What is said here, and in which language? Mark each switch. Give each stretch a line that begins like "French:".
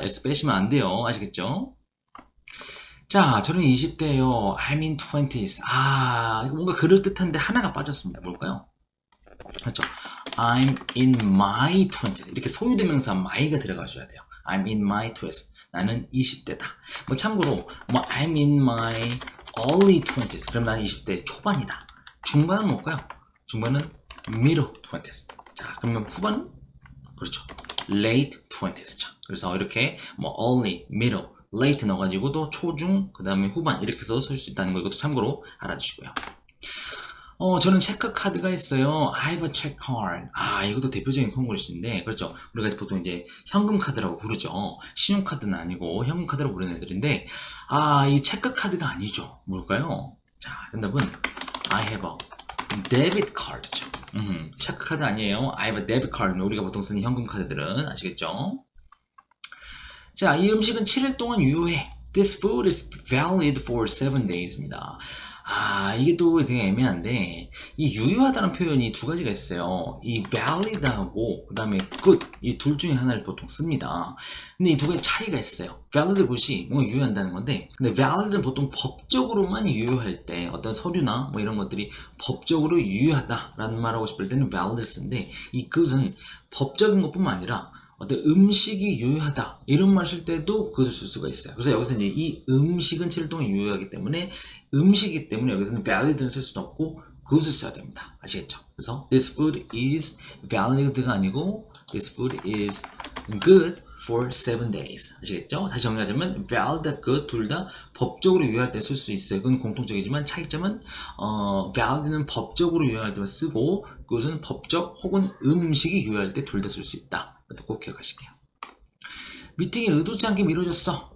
Korean: S 빼시면 안 돼요. 아시겠죠? 자, 저는 20대예요.
English: I'm in 20s.
Korean: 이거 뭔가 그럴듯한데 하나가 빠졌습니다. 뭘까요? 그렇죠.
English: I'm in my 20s.
Korean: 이렇게 소유대명사 my가 들어가줘야 돼요.
English: I'm in my 20s.
Korean: 나는 20대다. 뭐 참고로
English: I'm in my early 20s.
Korean: 그럼 나는 20대 초반이다. 중반은 뭘까요? 중반은
English: middle 20s.
Korean: 자, 그러면 후반은 그렇죠.
English: late 20s.
Korean: 자, 그래서 이렇게 early, middle, late 넣어가지고도 초중, 그 다음에 후반 이렇게 써서 쓸 수 있다는 거 이것도 참고로 알아주시고요. 저는 체크카드가 있어요.
English: I have a check card.
Korean: 이것도 대표적인 콩글리시인데, 그렇죠. 우리가 보통 이제 현금카드라고 부르죠. 신용카드는 아니고 현금카드라고 부르는 애들인데, 이 체크카드가 아니죠. 뭘까요? 자, 정답은
English: I have a debit card죠.
Korean: 체크카드 아니에요.
English: I have a debit card.
Korean: 우리가 보통 쓰는 현금카드들은 아시겠죠? 자, 이 음식은 7일 동안 유효해.
English: This food is valid for 7 days입니다.
Korean: 이게 또 되게 애매한데 이 유효하다는 표현이 두 가지가 있어요. 이 valid하고 그 다음에 good 이 둘 중에 하나를 보통 씁니다. 근데 이 두 가지 차이가 있어요. valid good이 뭔가 유효한다는 건데 근데 valid는 보통 법적으로만 유효할 때 어떤 서류나 이런 것들이 법적으로 유효하다라는 말하고 싶을 때는 valid 쓰는데 이 good은 법적인 것뿐만 아니라 어떤 음식이 유효하다 이런 말 쓸 때도 그것을 쓸 수가 있어요. 그래서 여기서 이제 이 음식은 7일 동안 유효하기 때문에 음식이기 때문에 여기서는 valid는 쓸 수는 없고 그것을 써야 됩니다. 아시겠죠?
English: 그래서 this food is valid가 아니고 this food is good for 7 days.
Korean: 아시겠죠? 다시 정리하자면 valid, good 둘 다 법적으로 유효할 때 쓸 수 있어요. 그건 공통적이지만 차이점은 valid는 법적으로 유효할 때만 쓰고 그것은 법적 혹은 음식이 유효할 때 둘 다 쓸 수 있다. 꼭 기억하실게요. 미팅이 의도치 않게 미뤄졌어.